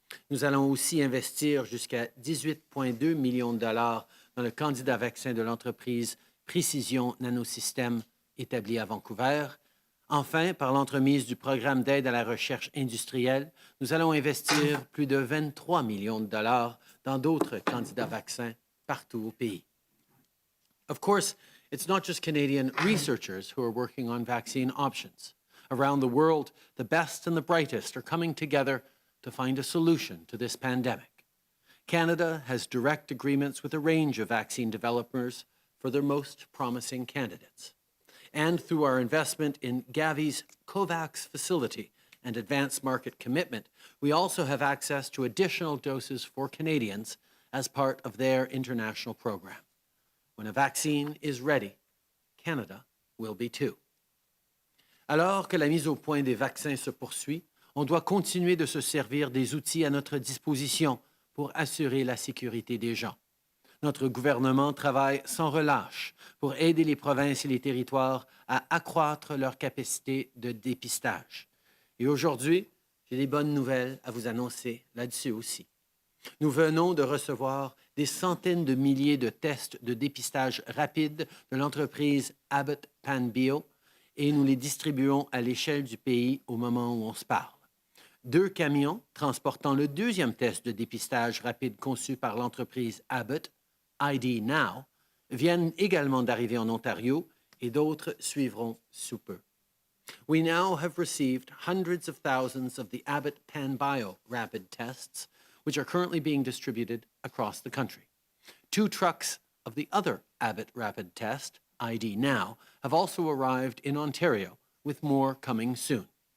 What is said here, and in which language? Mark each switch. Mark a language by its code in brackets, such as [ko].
[fr] Nous allons aussi investir jusqu'à 18,2 millions de dollars dans le candidat vaccin de l'entreprise Precision Nanosystems établie à Vancouver. Enfin, par l'entremise du programme d'aide à la recherche industrielle, nous allons investir plus de 23 millions de dollars dans d'autres candidats vaccins partout au pays. [en] Of course, it's not just Canadian researchers who are working on vaccine options. Around the world, the best and the brightest are coming together to find a solution to this pandemic. Canada has direct agreements with a range of vaccine developers for their most promising candidates. And through our investment in Gavi's COVAX facility and advanced market commitment, we also have access to additional doses for Canadians as part of their international program. When a vaccine is ready, Canada will be too. [fr] Alors que la mise au point des vaccins se poursuit, on doit continuer de se servir des outils à notre disposition pour assurer la sécurité des gens. Notre gouvernement travaille sans relâche pour aider les provinces et les territoires à accroître leur capacité de dépistage. Et aujourd'hui, j'ai des bonnes nouvelles à vous annoncer là-dessus aussi. Nous venons de recevoir des centaines de milliers de tests de dépistage rapide de l'entreprise Abbott PanBio et nous les distribuons à l'échelle du pays au moment où on se parle. 2 camions transportant le deuxième test de dépistage rapide conçu par l'entreprise Abbott, ID Now, viennent également d'arriver en Ontario et d'autres suivront sous peu. [en] We now have received hundreds of thousands of the Abbott PanBio rapid tests, which are currently being distributed across the country. 2 trucks of the other Abbott rapid test, ID Now, have also arrived in Ontario, with more coming soon.